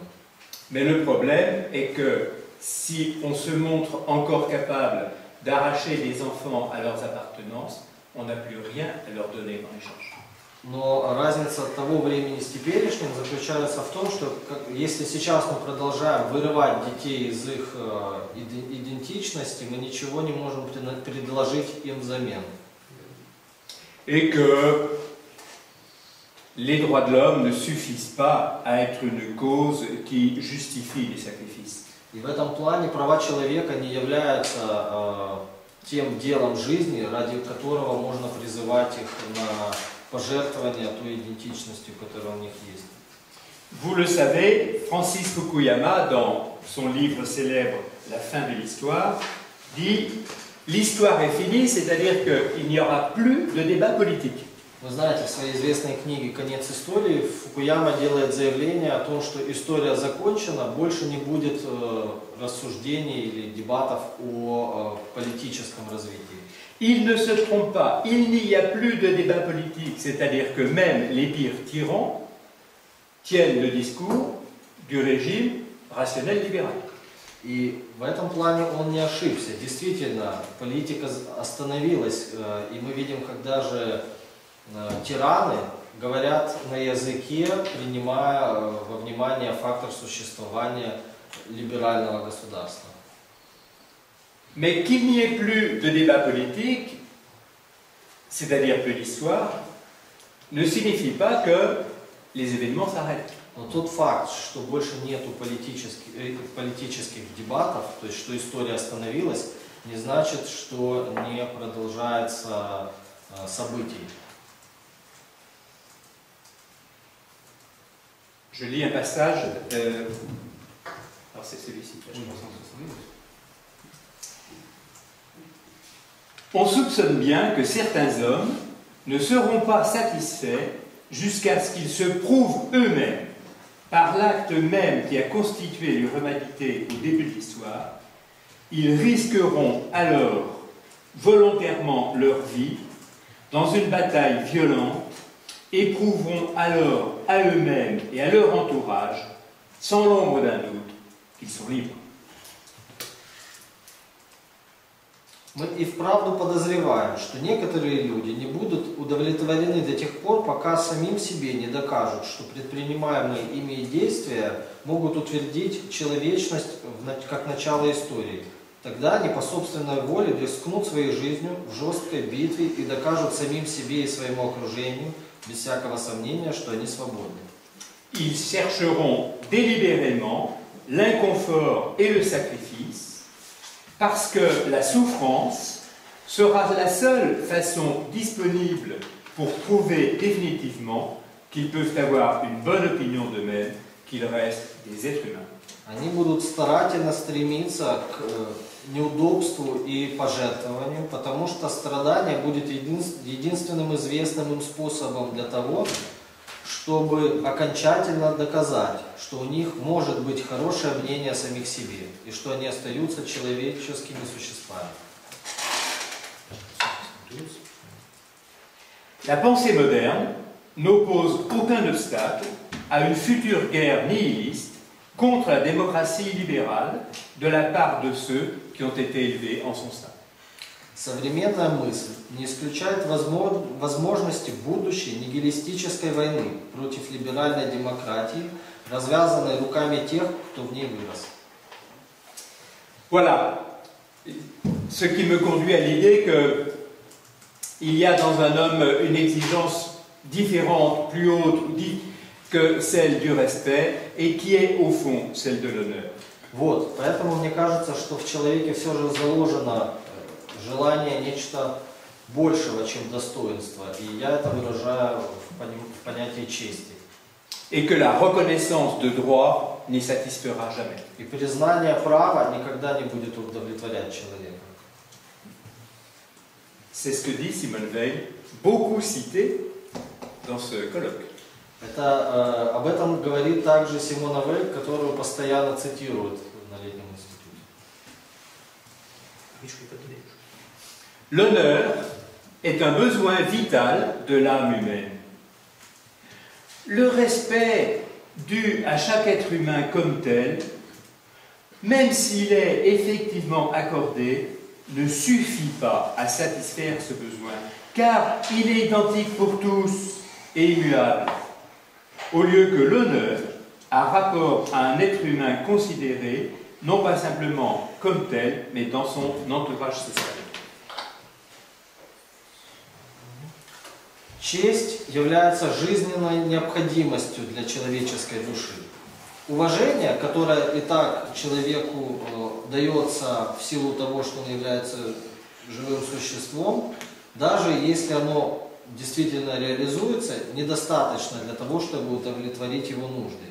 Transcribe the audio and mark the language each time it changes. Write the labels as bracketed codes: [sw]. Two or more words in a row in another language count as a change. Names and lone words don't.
[fr] Mais le problème est que si on se montre encore capable d'arracher des enfants à leurs appartenances, on n'a plus rien à leur donner en échange. [ru] Но разница того времени с теперешним заключается в том, что если сейчас мы продолжаем вырывать детей из их идентичности, мы ничего не можем предложить им взамен. [fr] Et que les droits de l'homme ne suffisent pas à être une cause qui justifie les sacrifices. [ru] И в этом плане права человека не являются тем делом жизни, ради которого можно призывать их на пожертвование той идентичностью, которая у них есть. [fr] Vous le savez, Francis Fukuyama, dans son livre célèbre La fin de l'histoire, dit « L'histoire est finie, c'est-à-dire qu'il n'y aura plus de débat politique. » [ru] Вы знаете, в своей известной книге «Конец истории» Фукуяма делает заявление о том, что история закончена, больше не будет рассуждений или дебатов о политическом развитии. [fr] Il ne se trompe pas, il n'y a plus de débat politique, c'est-à-dire que même les pires tyrans tiennent le discours du régime rationnel libéral. [ru] И в этом плане он не ошибся. Действительно, политика остановилась, и мы видим, когда же тираны говорят на языке, принимая во внимание фактор существования либерального государства. [fr] Mais qu'il n'y ait plus de débat politique, c'est-à-dire plus d'histoire, ne signifie pas que les événements s'arrêtent. [ru] Но тот факт, что больше нету политических дебатов, то есть что история остановилась, не значит, что не продолжается событий. [fr] Je lis un passage, alors c'est celui-ci, je pense en 72. On soupçonne bien que certains hommes ne seront pas satisfaits jusqu'à ce qu'ils se prouvent eux-mêmes, par l'acte même qui a constitué l'humanité au début de l'histoire, ils risqueront alors volontairement leur vie dans une bataille violente, éprouveront alors à eux-mêmes et à leur entourage, sans l'ombre d'un doute, qu'ils sont libres. [ru] Мы и вправду подозреваем, что некоторые люди не будут удовлетворены до тех пор, пока самим себе не докажут, что предпринимаемые ими действия могут утвердить человечность как начало истории. Тогда они по собственной воле рискнут своей жизнью в жесткой битве и докажут самим себе и своему окружению, без всякого сомнения, что они свободны. [fr] Ils chercheront délibérément l'inconfort et le sacrifice, parce que la souffrance sera la seule façon disponible pour prouver définitivement qu'ils peuvent avoir une bonne opinion d'eux-mêmes, qu'ils restent des êtres humains. [ru] Они будут старательно стремиться к неудобству и пожертвованию, потому что страдание будет единственным известным им способом для того, чтобы окончательно доказать, что у них может быть хорошее мнение о самих себе, и что они остаются человеческими существами. [fr] La pensée moderne n'oppose aucun obstacle à une future guerre nihiliste contre la démocratie libérale de la part de ceux qui ont été élevés en son sein. [ru] Современная мысль не исключает возможности будущей нигилистической войны против либеральной демократии, развязанной руками тех, кто в ней вырос. [fr] Voilà ce qui me conduit à l'idée qu'il y a dans un homme une exigence différente, plus haute que celle du respect et qui est au fond celle de l'honneur. [ru] Вот, поэтому мне кажется, что в человеке все же заложено желание нечто большего, чем достоинство, и я это выражаю в понятии чести. [fr] Et que la reconnaissance de droit n'y satisfera jamais. [ru] И признание права никогда не будет удовлетворять человека. [fr] C'est ce que dit Simone Weil, beaucoup cité dans ce colloque. [ru] Об этом говорит также Симона Вейль, которую постоянно цитируют на летнем институте. [fr] L'honneur est un besoin vital de l'âme humaine. Le respect dû à chaque être humain comme tel, même s'il est effectivement accordé, ne suffit pas à satisfaire ce besoin, car il est identique pour tous et immuable, au lieu que l'honneur a rapport à un être humain considéré, non pas simplement comme tel, mais dans son entourage social. [ru] Честь является жизненной необходимостью для человеческой души. Уважение, которое и так человеку дается в силу того, что он является живым существом, даже если оно действительно реализуется, недостаточно для того, чтобы удовлетворить его нужды.